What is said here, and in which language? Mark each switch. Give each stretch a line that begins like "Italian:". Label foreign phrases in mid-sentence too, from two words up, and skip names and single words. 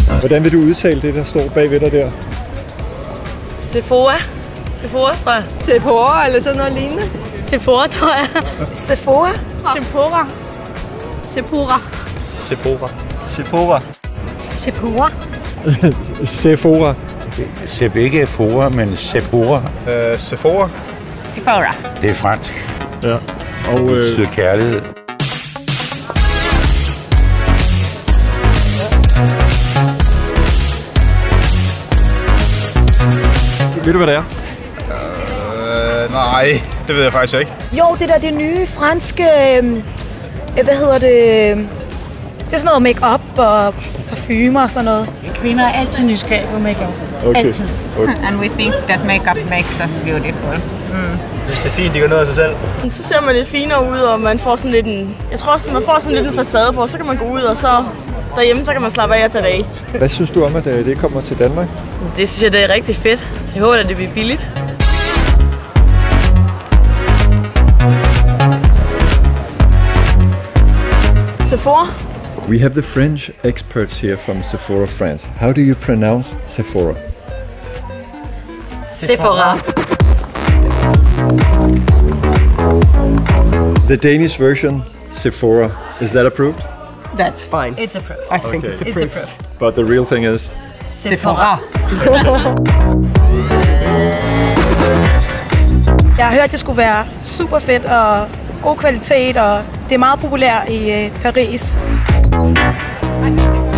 Danish: Hvordan vil du udtale det, der står bagved dig der? Sephora. Sephora, tror jeg. Sephora eller sådan noget lignende. Sephora, tror jeg. Sephora. Sephora. Sephora. Sephora. Sephora. Sephora. Sephora. Ikke Sephora, men Sephora. Sephora. Sephora. Det er fransk. Ja. Og Det betyder kærlighed. ved du, hvad det er? Nej, det ved jeg faktisk ikke. Jo, det der det nye franske... hvad hedder det? Det er sådan noget make-up og parfumer og sådan noget. Kvinder er altid nysgerrige på make-up. Okay. Altid. Okay.
English: And we think that makeup makes us beautiful.
Danish: Hvis det er fint, de gør noget af sig selv. Så ser man lidt finere ud, og man får sådan lidt en... Jeg tror også, man får sådan lidt en facade på, så kan man gå ud, og så derhjemme, så kan man slappe af og tage det af. Hvad synes du om, at det kommer til Danmark? Det synes jeg, det er rigtig fedt. Jeg håber, at det bliver billigt. Sephora.
English: We have the French experts here from Sephora France. How do you pronounce Sephora? Sephora. The Danish version, Sephora, is that approved? That's fine. It's approved. I think Okay. it's approved. But the real thing is? Sephora.
Danish: Jeg har hørt, at det skulle være super fedt og god kvalitet, og det er meget populært i Paris.